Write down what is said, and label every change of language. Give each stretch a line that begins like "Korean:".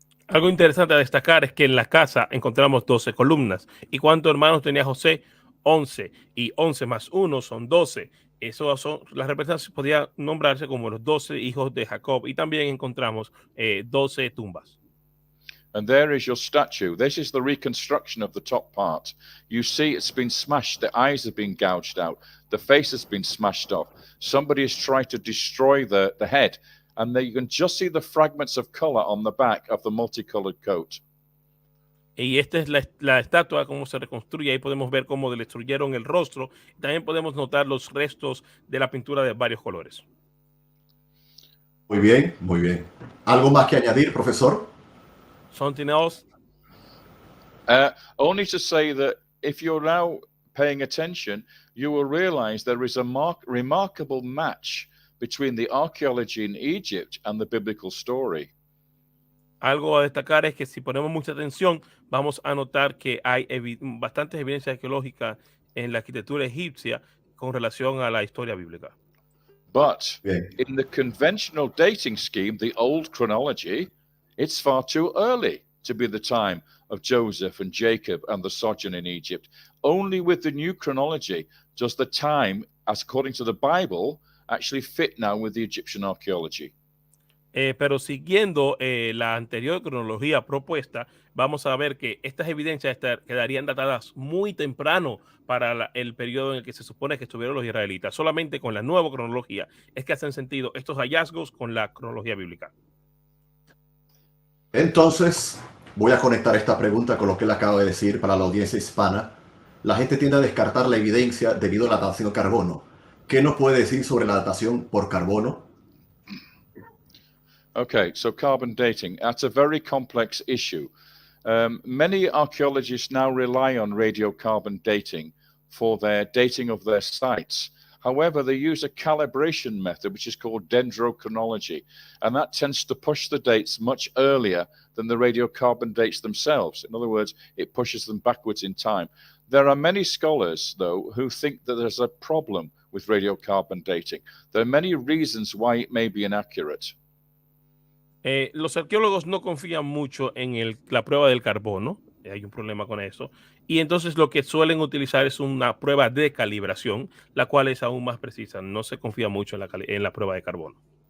Spanish: Algo interesante a destacar es que en la casa encontramos 12 columnas. ¿Y cuántos hermanos tenía José? 11. Y 11 más 1 son 12. Eso son las representaciones, podría nombrarse como los 12 hijos de Jacob. Y también encontramos 12 tumbas.
English: And there is your statue. This is the reconstruction of the top part. You see it's been smashed. The eyes have been gouged out. The face has been smashed off. Somebody has tried to destroy the head. And there you can just see the fragments of color on the back of the multicolored coat.
Spanish: Y esta es la estatua, cómo se reconstruye. Ahí podemos ver cómo le destruyeron el rostro. También podemos notar los restos de la pintura de varios colores. Muy bien, muy bien. ¿Algo más que añadir, profesor?
English: Something else? Only to say that if you're now paying attention, you will realize there is a remarkable match between the archaeology in Egypt and the biblical story.
Spanish: Algo a destacar es que si ponemos mucha atención, vamos a notar que hay bastantes evidencias arqueológicas en la arquitectura egipcia con relación a la historia bíblica.
English: But in the conventional dating scheme, the old chronology, it's far too early to be the time of Joseph and Jacob and the sojourn in Egypt. Only with the new chronology does the time, as according to the Bible, actually fit now with the Egyptian archaeology.
Spanish: Pero siguiendo la anterior cronología propuesta, vamos a ver que estas evidencias quedarían datadas muy temprano para el periodo en el que se supone que estuvieron los israelitas. Solamente con la nueva cronología es que hacen sentido estos hallazgos con la cronología bíblica. Entonces, voy a conectar esta pregunta con lo que él acaba de decir para la audiencia hispana. La gente tiende a descartar la evidencia debido a la datación de carbono. ¿Qué nos puede decir sobre la datación por carbono?
English: Okay, so carbon dating, that's a very complex issue. Many archaeologists now rely on radiocarbon dating for their dating of their sites. However, they use a calibration method, which is called dendrochronology, and that tends to push the dates much earlier than the radiocarbon dates themselves. In other words, it pushes them backwards in time. There are many scholars, though, who think that there's a problem with radiocarbon dating. There are many reasons why it may be inaccurate.
Spanish: Los arqueólogos no confían mucho en la prueba del carbono. Hay un problema con eso. Y entonces lo que suelen utilizar es una prueba de calibración, la cual es aún más precisa. No se confía mucho en la prueba de carbono.